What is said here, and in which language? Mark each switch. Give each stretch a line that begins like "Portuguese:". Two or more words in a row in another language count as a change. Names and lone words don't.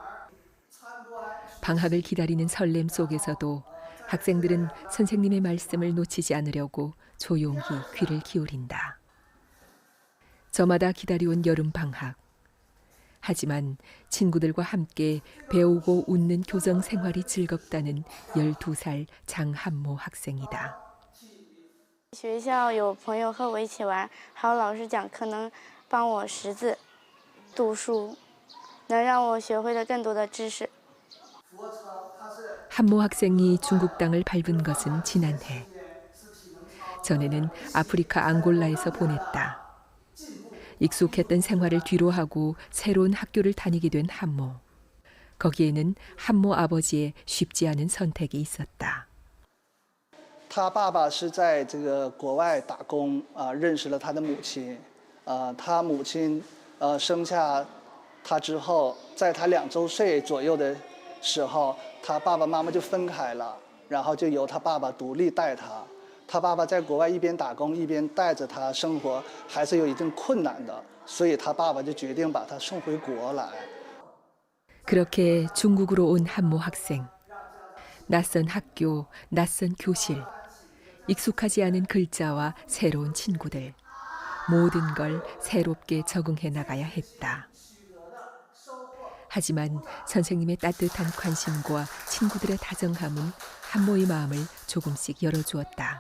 Korean: 방학을 기다리는 설렘 속에서도 학생들은 선생님의 말씀을 놓치지 않으려고 조용히 귀를 기울인다. 저마다 기다려온 여름 방학. 하지만 친구들과 함께 배우고 웃는 교정 생활이 즐겁다는 12살 장한모 학생이다.
Chinese: 学校有朋友和我一起玩，还有老师讲课能帮我识字、读书，能让我学会了更多的知识。
Korean: 한모 학생이 중국 땅을 밟은 것은 지난해. 전에는 아프리카 앙골라에서 보냈다. 익숙했던 생활을 뒤로하고 새로운 학교를 다니게 된 한모. 거기에는 한모 아버지의 쉽지 않은 선택이 있었다.
Chinese: 他爸爸是在这个国外打工认识了他的母亲，他母亲生下他之后，在他2周岁左右的时候，他爸爸妈妈就分开了，然后就由他爸爸独立带他。他爸爸在国外一边打工一边带着他生活，还是有一定困难的，所以他爸爸就决定把他送回国来。
Korean: 그렇게 중국으로 온 한모 학생. 낯선 학교, 낯선 교실. 익숙하지 않은 글자와 새로운 친구들. 모든 걸 새롭게 적응해 나가야 했다. 하지만 선생님의 따뜻한 관심과 친구들의 다정함은 한모의 마음을 조금씩 열어주었다.